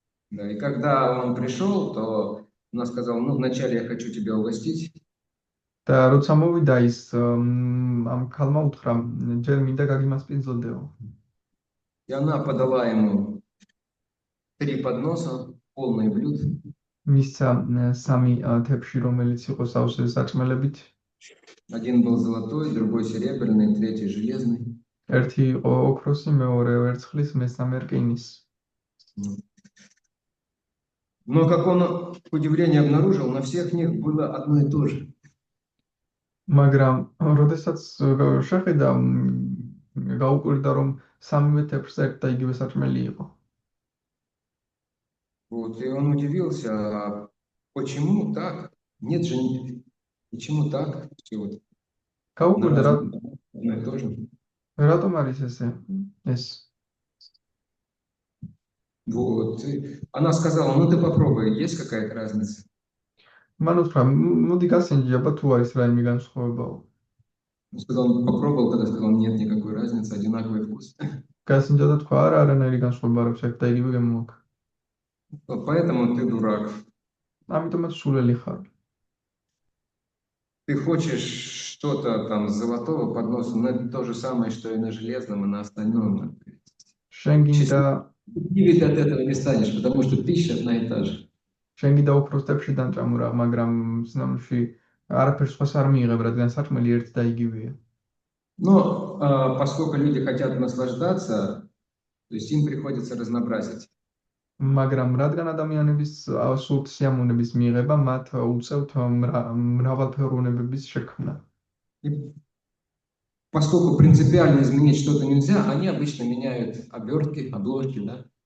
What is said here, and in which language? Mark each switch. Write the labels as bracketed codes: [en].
[ru] Да, и когда он пришел, то она сказала, ну, вначале я хочу тебя угостить. [ka] და როცა მოვიდა ის ამ ქალმა უთხრა ჯერ მინდა გაგიმასპინძლოდეო. [ru] И она подала ему 3 подноса, полные блюд. [ka] მისცა სამი თეფში, რომელიც იყო სავსე საჭმელებით. [ru] Один был золотой, другой серебряный, третий железный. [ka] ერთი იყო ოქროსი, მეორე ვერცხლის, მესამე რკინის. [ru] Но, как он, к удивлению, обнаружил, на всех них было одно и то же. [ka] მაგრამ როდესაც შეხედა გაუკვირდა რომ სამივე თეფშზე ერთ და იგივე საჭმელი იყო. [ru] Вот, и он удивился, а почему так? Нет же, почему так? Все вот на [ka] გაუკვირდა [ru] разных, одно и то же. [ka] რატომ არის ეს? [ru] Вот. И она сказала, ну ты попробуй, есть какая-то разница? [ka] მან უთხრა, მოდი გასინჯი, აბა თუ არის რაიმე განსხვავებაო. [ru] Он сказал, он попробовал, тогда сказал, нет никакой разницы, одинаковый вкус. [ka] გასინჯა და თქვა, არა, არანაირი განსხვავება არ აქვს, ერთ და იგივე გემოაქვს. [ru] Вот поэтому ты дурак. [ka] ამიტომაც სულელი ხარ. [ru] Ты хочешь что-то там с золотого подноса, но это то же самое, что и на железном, и на остальном. [ka] შენ გინდა [ru] Счастливый ты от этого не станешь, потому что пища одна и та же. [ka] შენ გინდა ოქროს თეფში დამჭამურა, მაგრამ სინამდვილეში არაფერს სხვას არ მიიღებ, რადგან საჭმელი ერთ და იგივეა. [ru] Но поскольку люди хотят наслаждаться, то есть им приходится разнообразить. [ka] მაგრამ რადგან ადამიანების სულთ სიამოვნების მიღება მათ უწევთ მრავალფეროვნებების შექმნა. [ru] И поскольку принципиально изменить что-то нельзя, они обычно меняют обертки, обложки, да?